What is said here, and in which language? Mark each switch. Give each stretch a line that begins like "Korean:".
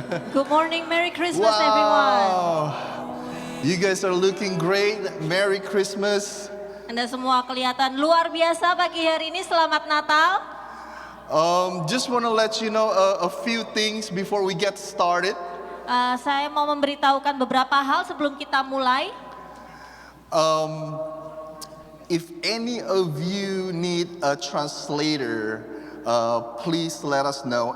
English: Good morning, Merry Christmas everyone. You guys are looking great. Merry Christmas.
Indonesian: Anda semua kelihatan luar biasa pagi hari ini. Selamat Natal.
English: Just want to let you know a few things before we get started.
Indonesian: Saya mau memberitahukan beberapa hal sebelum kita mulai.
English: If any of you need a translator, please let us know.